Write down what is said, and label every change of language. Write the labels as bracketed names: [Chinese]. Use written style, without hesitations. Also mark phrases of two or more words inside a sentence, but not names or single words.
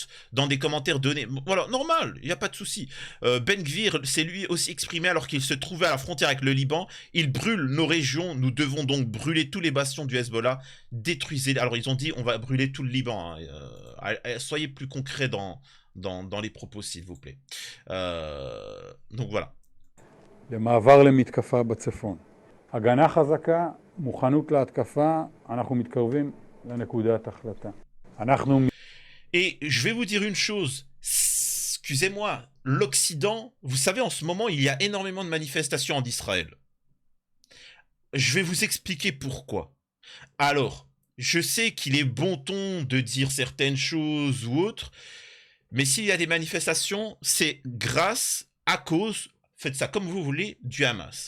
[French] Dans des commentaires donnés... Voilà, normal, il n'y a pas de souci. Ben Gvir s'est lui aussi exprimé alors qu'il se trouvait à la frontière avec le Liban. Il brûle nos régions, nous devons donc brûler tous les bastions du Hezbollah, détruisez... Alors ils ont dit, on va brûler tout le Liban. Hein. Soyez plus concrets dans les propos, s'il vous plaît. Donc voilà. [Hebrew] למעבר למתקפה בצפון. הגנה חזקה, מוכנות להתקפה, אנחנו מתקרבים לנקודת החלטה. [French] Et je vais vous dire une chose, excusez-moi, l'Occident, vous savez, en ce moment, il y a énormément de manifestations en Israël. Je vais vous expliquer pourquoi. Alors, je sais qu'il est bon ton de dire certaines choses ou autres, mais s'il y a des manifestations, c'est grâce, à cause, faites ça comme vous voulez, du Hamas.